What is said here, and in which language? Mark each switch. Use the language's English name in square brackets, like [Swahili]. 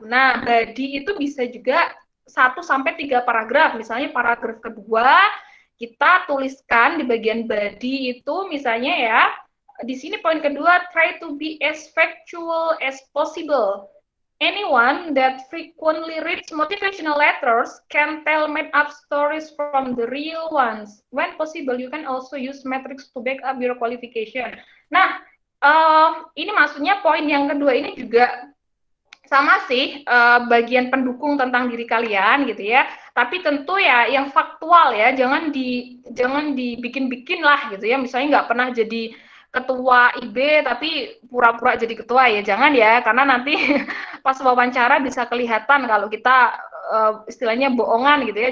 [Indonesian] Nah body itu bisa juga 1 sampai 3 paragraf. Misalnya paragraf kedua kita tuliskan di bagian body itu misalnya ya. Di sini poin kedua, [English] try to be as factual as possible. Anyone that frequently reads motivational letters can tell made up stories from the real ones. When possible, you can also use metrics to back up your qualification. [Indonesian] Nah, ini maksudnya poin yang kedua ini juga sama sih, bagian pendukung tentang diri kalian gitu ya. Tapi tentu ya yang faktual ya, jangan dibikin-bikin lah gitu ya. Misalnya nggak pernah jadi ketua IB tapi pura-pura jadi ketua ya, jangan ya, karena nanti pas wawancara bisa kelihatan kalau kita istilahnya bohongan gitu ya.